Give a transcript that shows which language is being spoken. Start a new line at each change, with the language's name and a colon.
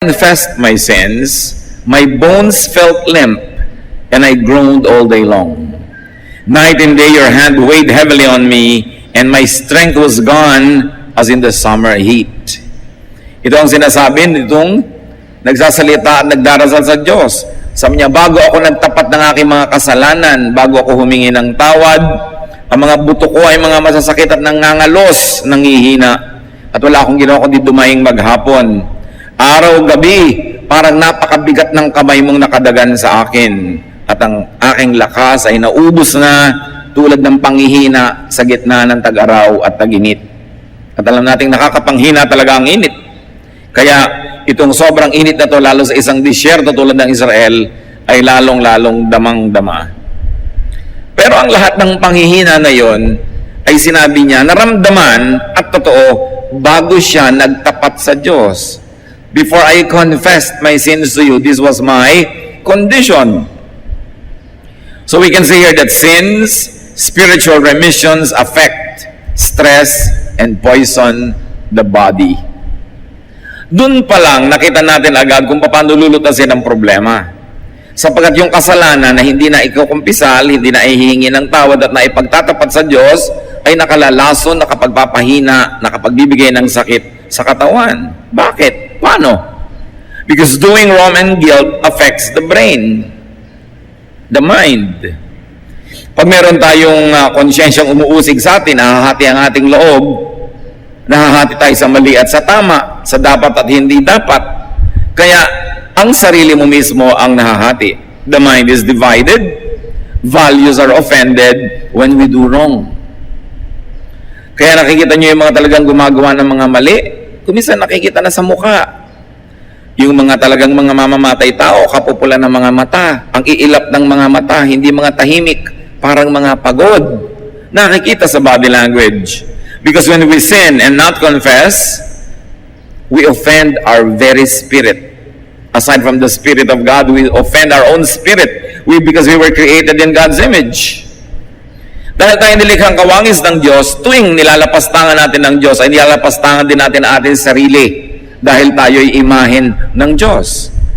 English: confessed my sins, my bones felt limp, and I groaned all day long. Night and day your hand weighed heavily on me, and my strength was gone as in the summer heat.
Filipino: Ito ang sinasabi nitong nagsasalita at nagdarasal sa Diyos. Sabi niya, bago ako nagtapat ng aking mga kasalanan, bago ako humingi ng tawad, ang mga buto ko ay mga masasakit at nangangalos, nangihina, at wala akong ginawa kundi dumaing maghapon. Araw-gabi, parang napakabigat ng kamay mong nakadagan sa akin, at ang aking lakas ay naubos na tulad ng panghihina sa gitna ng tag-araw at tag-init. At alam nating nakakapanghina talaga ang init. Kaya itong sobrang init na to, lalo sa isang disyerto tulad ng Israel, ay lalong-lalong damang-dama. Pero ang lahat ng panghihina na yon ay sinabi niya, naramdaman at totoo, bago siya nagtapat sa Diyos.
English: Before I confessed my sins to you, this was my condition. So we can see here that sins, spiritual remissions affect stress and poison the body.
Filipino: Doon pa lang nakita natin agad kung paano lulutasin ang problema. Sapagkat yung kasalanan na hindi na ikukumpisal, hindi na ihihingi ng tawad at na ipagtatapat sa Diyos, ay nakalalason, nakapagpapahina, nakapagbibigay ng sakit sa katawan. Bakit? Paano?
English: Because doing wrong and guilt affects the brain, the mind.
Filipino: Pag meron tayong konsyensyang umuusig sa atin, nahahati ang ating loob, nahahati tayo sa mali at sa tama, sa dapat at hindi dapat. Kaya, ang sarili mo mismo ang nahahati.
English: The mind is divided, values are offended when we do wrong.
Filipino: Kaya nakikita nyo yung mga talagang gumagawa ng mga mali, kuminsan nakikita na sa mukha. Yung mga talagang mga mamamatay tao, kapupulan ng mga mata, ang iilap ng mga mata, hindi mga tahimik, parang mga pagod. Nakikita sa body language.
English: Because when we sin and not confess, we offend our very spirit. Aside from the Spirit of God, we offend our own spirit. Because we were created in God's image.
Filipino: Dahil tayo nilikhang kawangis ng Diyos, tuwing nilalapastangan natin ng Diyos, ay nilalapastangan din natin ang ating sarili dahil tayo'y imahen ng Diyos.